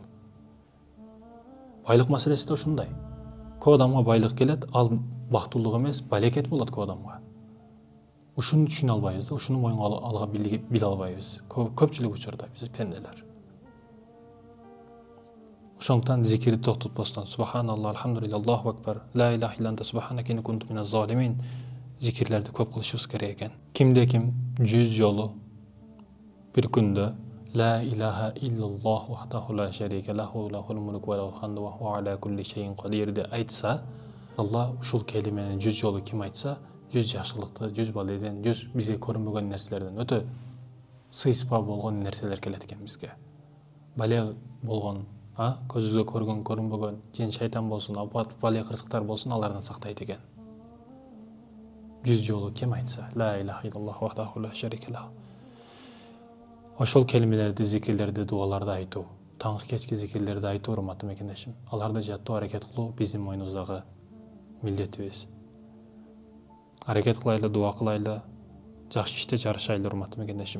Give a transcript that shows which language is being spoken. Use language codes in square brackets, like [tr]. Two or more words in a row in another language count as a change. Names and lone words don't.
[ky] Байлык маселеси да ушундай. Көп адамга байлык келет, ал бактылык эмес, балекет болот көп адамга. Ушуну түшүнө албайбыз да, ушуну моюнга алга биле албайбыз. Көпчүлүк учурда биз пенделер. Ошондуктан зикирди токтотпостон [ar] سبحان الله الحمد لله, الله أكبر لا إله إلا أنت سبحانك إني كنت من الظالمين [ky] зикирлерди көп кылышыбыз керек экен. Кимде ким 100 жолу bir күндө [ar] لا إله إلا الله وحده لا شريك له له الملك وله الحمد وهو على كل شيء قدير [ky] айтса, Алла ушул келимени 100 жолу ким айтса, 100 жакшылыкты, 100 баледен, 100 бизге көрүнбөгөн нерселерден, өтө сыйспа болгон нерселер келет экен бизге. Бале болгон, көзүбүзгө көргөн, көрүнбөгөн, жин шайтан болсун, апат, бале кырсыктар болсун, алардан сактайт экен. 100 жолу ким айтса, [ar] لا إله إلا الله وحده لا شريك له. [ky] Ошол келимелерди, зикирлерди, дуаларды айтуу, таңкы кечки зикирлерди айтуу, урматтуу мекендешим. Аларды жаттоо, аракет кылуу биздин мойнубуздагы милдетибиз. Аракет кылайлы, дуа кылайлы, жакшы иште жарышайлы, урматтуу мекендешим.